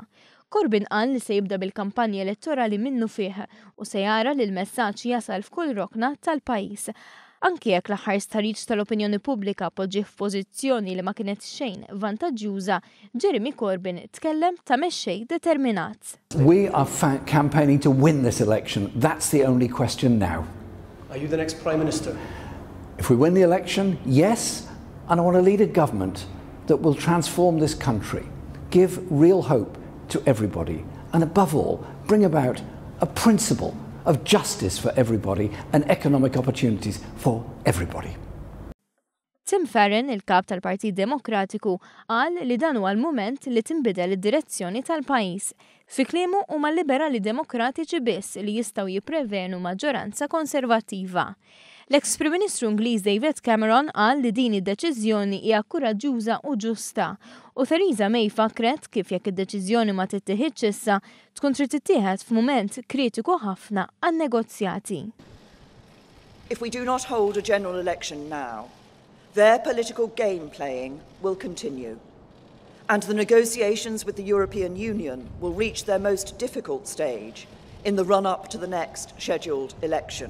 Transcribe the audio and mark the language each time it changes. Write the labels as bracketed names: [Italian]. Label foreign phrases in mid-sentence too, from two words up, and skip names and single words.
[Maltese] Corbyn qal li se jibda bil-kampanja elettorali minnu fih u se jara li l-messaġġ jasal f'kull rokna tal-pajjiż. Anke jekk l-aħħar stħarriġ tal-opinjoni pubblika poġġi f'pożizzjoni li ma kienet xejn vantaġġjuża, Jeremy Corbyn tkellem ta' mexxej determinat. [English] We are campaigning to win this election. That's the only question now. Are you the next Prime Minister? If we win the election, yes, and I want to lead a government that will transform this country, give real hope to everybody, and above all, bring about a principle of justice for everybody and economic opportunities for everybody. [Maltese] Tim Farron, il-kap tal-Partit Demokratiku, qal li dan huwa l-mument li tinbidel id-direzzjoni tal-pajjiż. Fi kliemu huma liberali demokratiċi biss li jistgħu jipprevenu maġġoranza konservattiva. L-eks Prim Ministru Ingliż David Cameron qal li din id-deċiżjoni hija kuraġġuża u ġusta, u Theresa May fakret kif jekk id-deċiżjoni ma tittieħedx issa tkun trid tittieħed f'mument kritiku ħafna għan-negozjati. [English] If we do not hold a general election now, their political game playing will continue, and the negotiations with the European Union will reach their most difficult stage in the run-up to the next scheduled election.